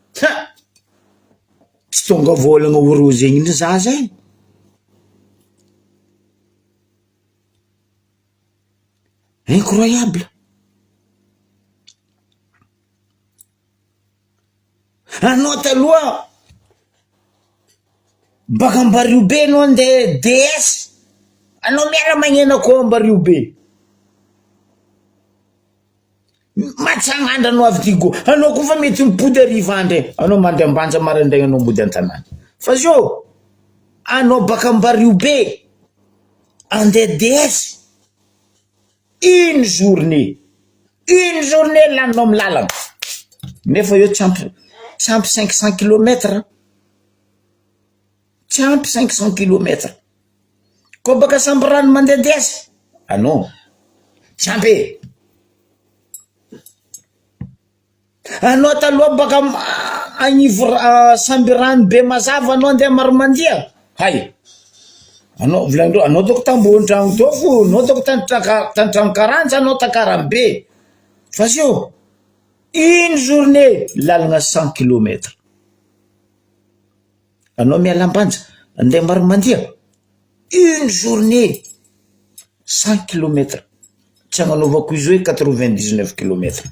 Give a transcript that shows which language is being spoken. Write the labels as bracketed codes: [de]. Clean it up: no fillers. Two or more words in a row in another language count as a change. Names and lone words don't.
[mg] tsy tonga volagna oro zegny ny zaza incroyable anao taloha baka Ambariobe anao andeha DS anao miara magnena koa Ambariobe matsagna anao avy Digo anao koa fa mety mipody ariva andre anao mandeha ambanja maraindraigny anao mody an-tanàna fa zio anao baka Ambariobe andeha DS [fr] une journée [mg] laninao milalagna nefa io tsy ampy 500 km tsy ampy 500 km ko baka Samborano mandeha DS non tsy ampy anao taloha baka Sambirano be mazava anao andeha Maromandia anao volagndreo anao toko tambony-tragno to fo anao toko tany-tragno karantsa anao takarambe fa zio [fr] une journée [mg] lalagna 100 km anao mialambanja andeha Maromandia [fr] une journée [mg] 100 km tsy agnanovako izy hoe 99 km